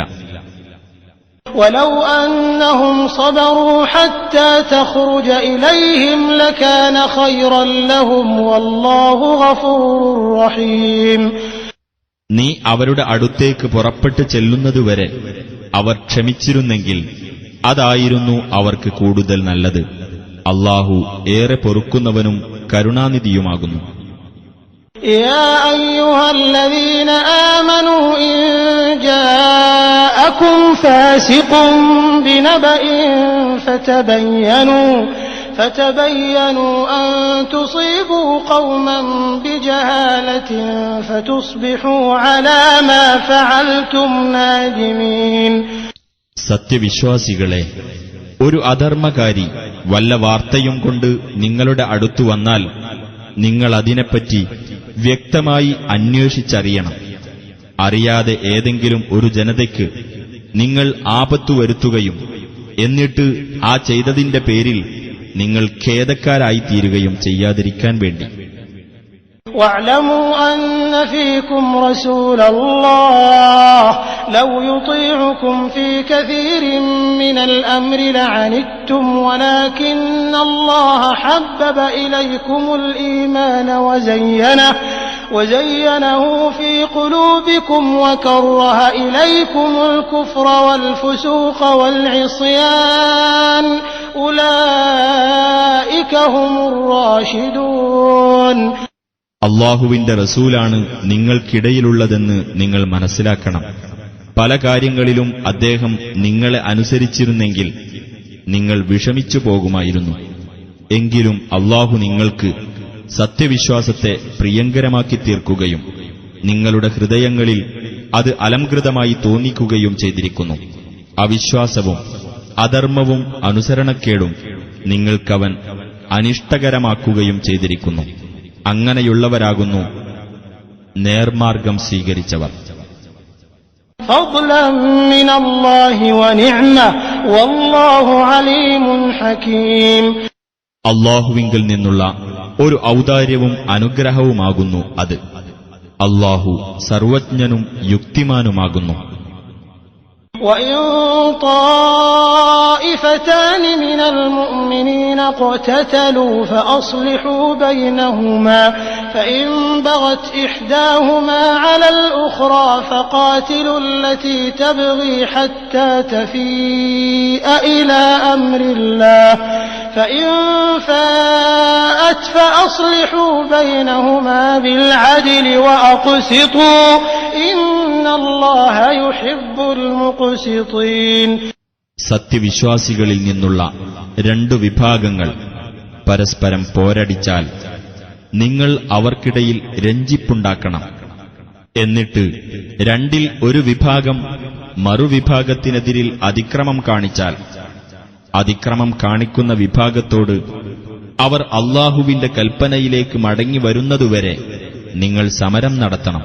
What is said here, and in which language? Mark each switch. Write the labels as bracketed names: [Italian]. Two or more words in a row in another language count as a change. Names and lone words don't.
[Arabic] ولو أنهم صبروا حتى تخرج إليهم لكان خيرا لهم والله غفور رحيم. [Malayalam] നീ അവരുടെ അടുത്തേക്ക് പുറപ്പെട്ടു ചെല്ലുന്നതുവരെ അവർ ക്ഷമിച്ചിരുന്നെങ്കിൽ അതായിരുന്നു അവർക്ക് കൂടുതൽ നല്ലത്. അല്ലാഹു ഏറെ പൊറുക്കുന്നവനും കരുണാനിധിയുമാകുന്നു. [Arabic] يا أيها الذين آمنوا إن جاءكم فاسق بنبأ فتبينوا أن تصيبوا قوما بجهالة فتصبحوا على ما فعلتم نادمين. [Malayalam] സത്യവിശ്വാസികളെ, ഒരു അധർമ്മകാരി വല്ല വാർത്തയും കൊണ്ട് നിങ്ങളുടെ അടുത്തു വന്നാൽ നിങ്ങൾ അതിനെപ്പറ്റി വ്യക്തമായി അന്വേഷിച്ചറിയണം. അറിയാതെ ഏതെങ്കിലും ഒരു ജനതയ്ക്ക് നിങ്ങൾ ആപത്തു വരുത്തുകയും എന്നിട്ട് ആ ചെയ്തതിന്റെ പേരിൽ നിങ്ങൾ ഖേദക്കാരായിത്തീരുകയും ചെയ്യാതിരിക്കാൻ വേണ്ടി. [Arabic] واعلموا أن فيكم رسول الله لو يطيعكم في كثير من الأمر لعنتم ولكن الله حبب إليكم الإيمان وزينه في قلوبكم وكره إليكم الكفر والفسوق والعصيان أولئك هم الراشدون. [Malayalam] അല്ലാഹുവിന്റെ റസൂലാണ് നിങ്ങൾക്കിടയിലുള്ളതെന്ന് നിങ്ങൾ മനസ്സിലാക്കണം. പല കാര്യങ്ങളിലും അദ്ദേഹം നിങ്ങളെ അനുസരിച്ചിരുന്നെങ്കിൽ നിങ്ങൾ വിഷമിച്ചു പോകുമായിരുന്നു. എങ്കിലും അല്ലാഹു നിങ്ങൾക്ക് സത്യവിശ്വാസത്തെ പ്രിയങ്കരമാക്കി തീർക്കുകയും നിങ്ങളുടെ ഹൃദയങ്ങളിൽ അത് അലംകൃതമായി തോന്നിക്കുകയും ചെയ്തിരിക്കുന്നു. അവിശ്വാസവും അധർമ്മവും അനുസരണക്കേടും നിങ്ങൾക്കവൻ അനിഷ്ടകരമാക്കുകയും ചെയ്തിരിക്കുന്നു. അങ്ങനെയുള്ളവരാകുന്നു നേർമാർഗം സ്വീകരിച്ചവർ. [Arabic] فضلا من الله ونعمة والله عليم حكيم. [Malayalam] അല്ലാഹുവിങ്കൽ നിന്നുള്ള ഒരു ഔദാര്യവും അനുഗ്രഹവുമാകുന്നു അത്. അല്ലാഹു സർവജ്ഞനും യുക്തിമാനുമാകുന്നു. [Arabic] وإن طائفتان من المؤمنين اقتتلوا فأصلحوا بينهما فإن بغت إحداهما على الأخرى فقاتلوا التي تبغي حتى تفيء إلى أمر الله فإن فاءت فأصلحوا بينهما بالعدل وأقسطوا إن الله يحب المقسطين. [Malayalam] സത്യവിശ്വാസികളിൽ നിന്നുള്ള രണ്ടു വിഭാഗങ്ങൾ പരസ്പരം പോരടിച്ചാൽ നിങ്ങൾ അവർക്കിടയിൽ രഞ്ജിപ്പുണ്ടാക്കണം. എന്നിട്ട് രണ്ടിൽ ഒരു വിഭാഗം മറുവിഭാഗത്തിനെതിരിൽ അതിക്രമം കാണിച്ചാൽ അതിക്രമം കാണിക്കുന്ന വിഭാഗത്തോട് അവർ അല്ലാഹുവിന്റെ കൽപ്പനയിലേക്ക് മടങ്ങി വരുന്നതുവരെ നിങ്ങൾ സമരം നടത്തണം.